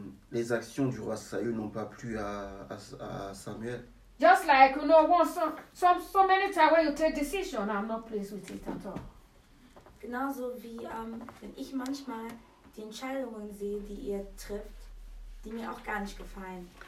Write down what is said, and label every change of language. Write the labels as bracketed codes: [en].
[fr] Les actions du roi Saül n'ont pas plu à Samuel. [en] Just like, you know, so many times when you take decision, I'm not pleased with it at all. [de] Genauso wie wenn ich manchmal die Entscheidungen sehe, die ihr trifft, die mir auch gar nicht gefallen.